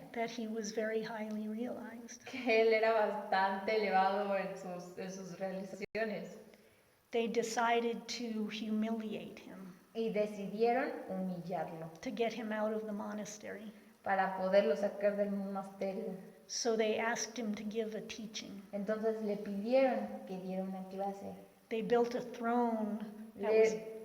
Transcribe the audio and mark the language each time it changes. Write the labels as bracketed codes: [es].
[en] that he was very highly realized. [es] que él era bastante elevado en sus realizaciones. [en] They decided to humiliate him, [es] Y decidieron humillarlo [en] to get him out of the monastery. [es] para poderlo sacar del monasterio. [en] So they asked him to give a teaching. [es] Entonces le pidieron que diera una clase. [en] They built a throne that was